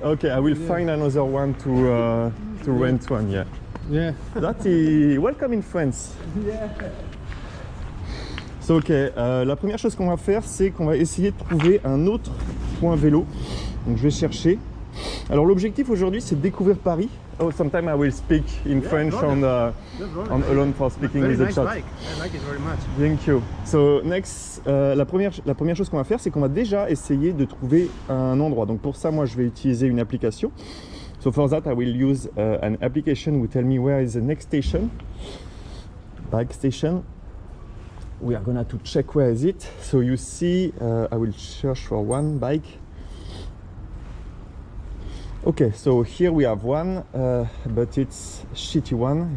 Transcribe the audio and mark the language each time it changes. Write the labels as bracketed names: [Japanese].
[English] Okay, I will find another one to rent one. Yeah. Yeah. That is welcome in France. Yeah. [French] So, ok, la première chose qu'on va faire, c'est qu'on va essayer de trouver un autre point vélo. Donc je vais chercher. Alors l'objectif aujourd'hui, c'est de découvrir Paris. [English] Oh, sometime I will speak in French on alone for speaking with the chat. Bike. I like it very much. Thank you. So next, [French] la première chose qu'on va faire, c'est qu'on va déjà essayer de trouver un endroit. Donc pour ça, moi, je vais utiliser une application. [English] So for that, I will use an application who tell me where is the next station. Bike station. We are gonna to check where is it. So you see, I will search for one bike. Okay, so here we have one, but it's shitty one.